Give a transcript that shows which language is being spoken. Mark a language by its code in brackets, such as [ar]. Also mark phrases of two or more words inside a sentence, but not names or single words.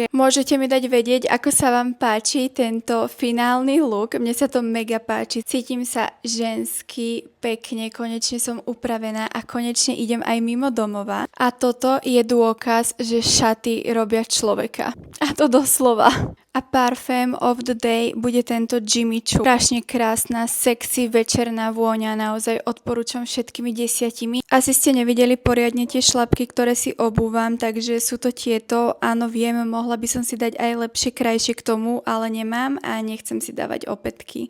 [sk] Môžete mi dať vedieť, ako sa vám páči tento finálny look. Mne sa to mega páči. Cítim sa žensky, pekne, konečne som upravená a konečne idem aj mimo domova. A toto je dôkaz, že šaty robia človeka. A to doslova. A parfém [en] of the day [sk] bude tento Jimmy Choo. Strašne krásna, sexy, večerná vôňa, naozaj odporúčam všetkými 10. Asi ste nevideli poriadne tie šlapky, ktoré si obúvam, takže sú to tieto. Áno, viem, mohla by som si dať aj lepšie, krajšie k tomu, ale nemám a nechcem si dávať opätky.